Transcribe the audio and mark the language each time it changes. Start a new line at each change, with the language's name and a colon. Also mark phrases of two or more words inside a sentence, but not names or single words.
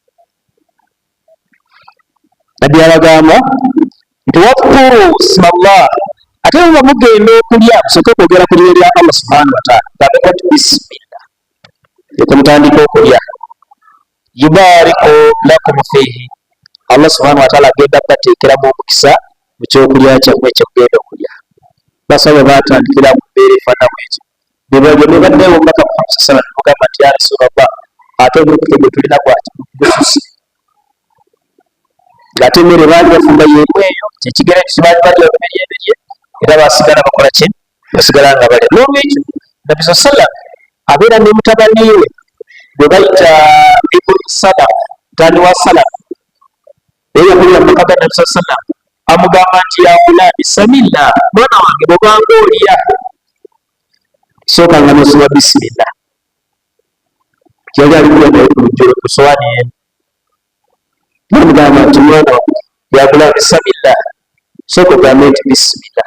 Ganda: Nabbi abagamba nti
Arabic: واذكروا اسم الله,
Ganda: ate bwe mugenda okulya musooke okwogera ku linnya lya
Arabic: الله سبحانه وتعالى,
Ganda: gambeko nti bisimillah, leka mutandika okulya.
Arabic: يبارك لكم فيه, الله سبحانه وتعالى
Ganda: agenda kubateekeramu omukisa mu kyokulya kyammwe kyemugenda okulya. Basaba baatandikira mu mbeera efaanamu ekyo. Ne baddeewo mbaka Muhammad
Arabic: صلى الله عليه وسلم
Ganda: ne mugamba nti
Arabic: يا رسول الله,
Ganda: ate omukisa gwe tulina gwaki gususi. Ng'ate emmere baali bafumba y'emu eyo, kyekigera nti baali balya eberye era baasigala bakola ki? Basigala nga balya. N'olwekyo Nabbi
Arabic: صلى الله عليه وسلم
Ganda: abeera ne mutabani we gwe bayita Ibnu Salama, mutani wa Salama. Naye yakulira mu maka ga Nabbi
Arabic: صلى الله عليه وسلم,
Ganda: amugamba nti
Arabic: يا غلام سم الله,
Ganda: mwana wange bw'obanga olya sookanga n'osoma bisimillah. Yali alikulya naye ku lujjolo ku sowaani y'emu. Namugamba nti mwana wange
Arabic: يا غلام سم الله,
Ganda: sooka ogambe nti bisimillah.